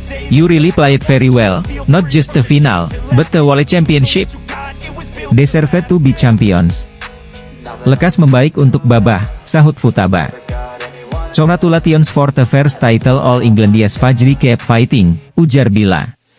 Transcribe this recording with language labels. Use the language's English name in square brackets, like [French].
[English] You really played very well, not just the final, but the World Championship. Deserve to be champions. [Indonesian] Lekas membaik untuk Babah, sahut Futaba. [English] Congratulations for the first title All England yes Fajri keep fighting, [Indonesian] ujar [English] Bila.